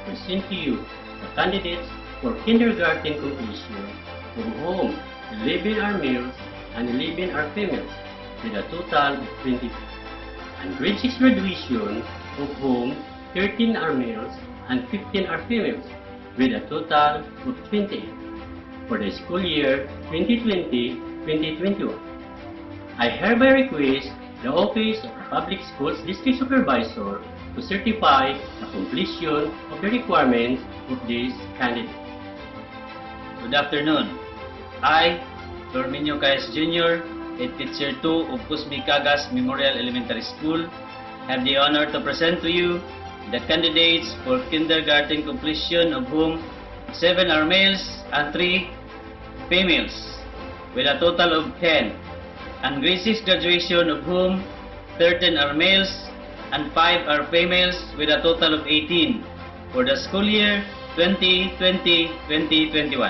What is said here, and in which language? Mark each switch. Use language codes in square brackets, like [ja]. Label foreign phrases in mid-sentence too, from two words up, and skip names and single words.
[en] present to you the candidates for kindergarten completion, of whom 11 are males and 11 are females, with a total of 22, and grade 6 graduation, of whom 13 are males and 15 are females, with a total of 28, for the school year 2020-2021. I hereby request the Office of the Public Schools District Supervisor to certify the completion of the requirements of these candidates. Good afternoon. I, Dorminio Caes Jr., Head Teacher 2 of Cusmi Cagas Memorial Elementary School, have the honor to present to you the candidates for kindergarten completion, of whom 7 are males and 3 females, with a total of 10, and grade 6 graduation, of whom 13 are males and 5 are females, with a total of 18, for the school year 2020-2021.